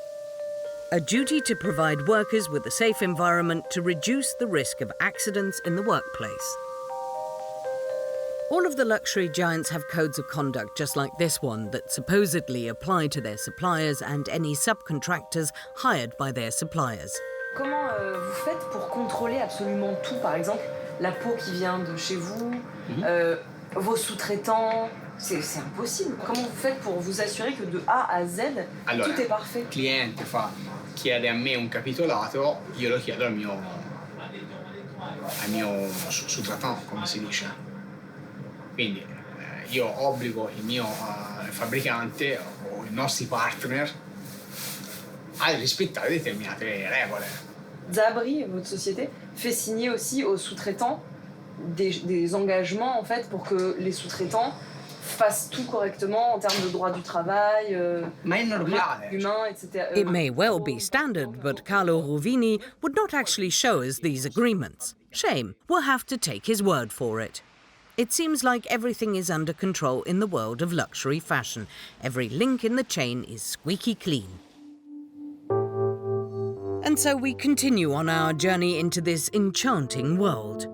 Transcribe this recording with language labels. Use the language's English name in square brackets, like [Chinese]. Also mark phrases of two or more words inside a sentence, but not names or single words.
[English] A duty to provide workers with a safe environment to reduce the risk of accidents in the workplace. All of the luxury giants have codes of conduct just like this one that supposedly apply to their suppliers and any subcontractors hired by their suppliers. [French] Comment vous faites pour contrôler absolument tout? Par exemple, la peau qui vient de chez vous, vos sous-traitants, c'est impossible. Comment vous faites pour vous assurer que de A à Z, [Italian] Allora, [French] tout est parfait? [Italian] Il cliente chiede a me un capitolato, io lo chiedo al mio sous-traitant, come si dice. Quindi io obbligo il mio fabbricante o i nostri partner a rispettare determinate regole. [French] Zabri, votre société, fait signer aussi aux sous-traitants des engagements en fait pour que les sous-traitants fassent tout correctement en termes de droit du travail, humain, etc. [English] It may well be standard, but Carlo Rovini would not actually show us these agreements. Shame, we'll have to take his word for it. It seems like everything is under control in the world of luxury fashion. Every link in the chain is squeaky clean. And so we continue on our journey into this enchanting world.